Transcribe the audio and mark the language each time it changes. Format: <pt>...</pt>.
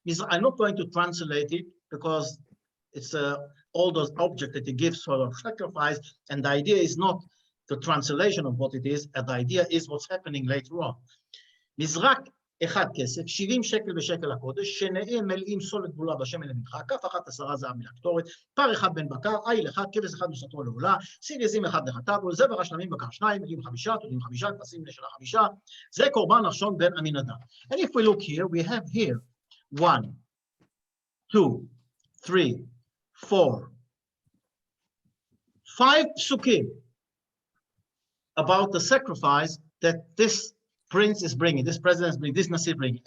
<en>I'm not going to translate it because it's all those objects that he gives for the sacrifice, and the idea is not the translation of what it is, and the idea is what's happening later on.</en> <he>מזרק אחד כסף, 70 שקל בשקל הקודש, שניהם מלאים סולת גבולה בשמן למנחה, כף אחת 10 זהב מן הקטורת, פר אחד בן בקר, עיל אחד, כבש אחד וסתרו לעולה, סיר עזים אחד לחטאת, ולזבח השלמים בקר 2, מלאים 5, תולים 5, כבשים לשנה 5, זה קורבן נחשון בן עמינדב.</he> <en>And if we look here, we have here 1, 2, 3, 4, 5 psukim about the sacrifice that this prince is bringing, this president is bringing, this Nasi bringing.</en>